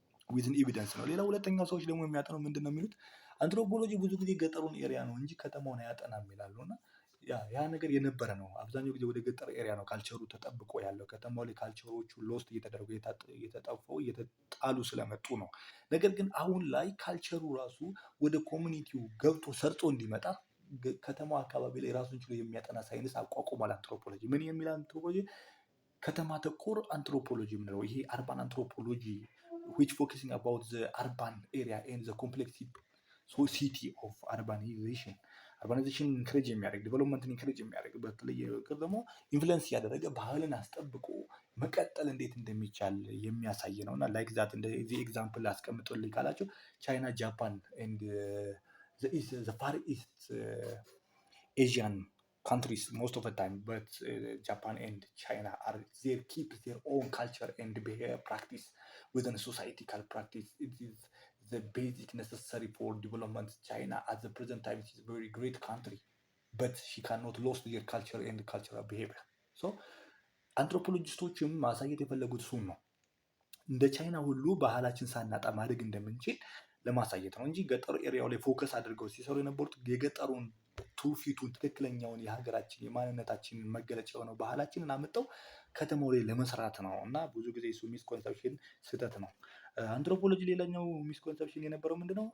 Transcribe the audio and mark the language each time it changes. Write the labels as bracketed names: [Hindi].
[Amharic] ዊዝን ኤቪደንስ ነው። ሌላ ሁለተኛው ሰዎች ደግሞ የሚያጠነው ምንድን ነው የሚሉት አንትሮፖሎጂ ብዙ ጊዜ ገጠሩን ኤሪያ ነው እንጂ ከተማውን አያጠናም ይላሉ። እና ያ ነገር የነበረ ነው። አብዛኛው ጊዜ ወደ ገጠር ኤሪያ ነው ካልቸሩ ተጠብቆ ያለው። ከተማው ላይ ካልቸሮቹ ሎስት እየተደረጉ እየተጠፈው እየተጣሉ ስለመጡ ነው። ነገር ግን አሁን ላይ ካልቸሩ ራሱ ወደ ኮሚኒቲው ገብቶ ሰርጾ እንዲመጣ ከተማው አካባቢ ላይ ራሱን ችሎ የሚያጠና ሳይንስ አቋቁሟል አንትሮፖሎጂ። ምን የሚል አንትሮፖሎጂ? ከተማ ተኮር አንትሮፖሎጂ የምንለው ይሄ አርባን አንትሮፖሎጂ [English] which focusing about the urban area and the complexity of urbanization [Amharic] ኢንክሬጅ የሚያደርግ ዲቨሎፕመንትን ኢንክሬጅ የሚያደርግ በተለየ ደግሞ ኢንፍሉዌንስ እያደረገ ባህልን አስጠብቆ መቀጠል እንዴት እንደሚቻል የሚያሳይ ነው። እና ላይክ ዛት እንደዚህ ኤግዛምፕል አስቀምጦልኝ ካላቸው ቻይና፣ ጃፓን ኤንድ [English] the far east Asian countries most of the time, but Japan and China they keep their own culture and behavior practice within societal practice. It is the basic necessary for development. China at the present time is a very great country, but she cannot lose their culture and cultural behavior. [Amharic] So አንትሮፖሎጂስቶችም ማሳየት የፈለጉት እሱን ነው። እንደ ቻይና ሁሉ ባህላችን ሳናጣ ማደግ እንደምንችል ለማሳየት ነው እንጂ ገጠሩ ኤሪያው ላይ ፎከስ አድርገው ሲሰሩ የነበሩት የገጠሩን ትውፊቱን ትክክለኛውን የሀገራችን የማንነታችንን መገለጫ የሆነው ባህላችንን አምጠው ከተማው ላይ ለመስራት ነው። እና ብዙ ጊዜ እሱ ሚስኮንሰፕሽን ስህተት ነው። አንትሮፖሎጂ ሌላኛው ሚስኮንሰፕሽን የነበረው ምንድነው?